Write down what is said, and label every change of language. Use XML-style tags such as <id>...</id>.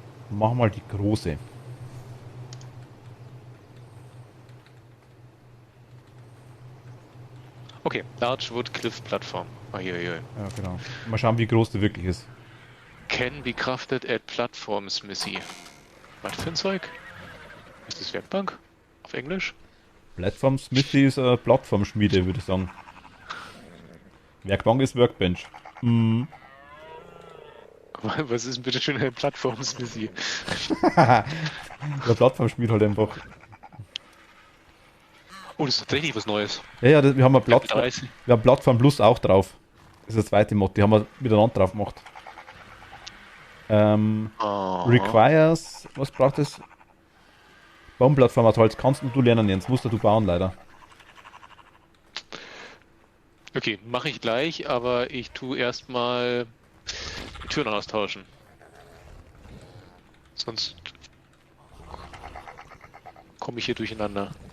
<de>Mach mal die große. Okay, Large Wood Cliff-Plattform. Uiuiui. Ja, genau. Mal schauen, wie groß die wirklich ist.</de> <en>Can be crafted at Platform Smithy.</en> <de>Was für ein Zeug? Ist das Werkbank? Auf Englisch? Platform Smithy ist eine Plattformschmiede, würde ich sagen. Werkbank ist Workbench. Mhm. Was ist denn bitte schön eine Plattform Smithy? Der Plattformschmied halt einfach. Oh, das ist tatsächlich was Neues. Ja, wir haben eine Level Plattform. 30. Wir haben Plattform Plus auch drauf. Das ist der zweite Mod, die haben wir miteinander drauf gemacht. Oh. Requires, was braucht es? Baumplattform hat Holz, kannst du lernen, Jens, musst du bauen leider. Okay, mache ich gleich, aber ich tue erstmal die Türen austauschen. Sonst komme ich hier durcheinander.</de>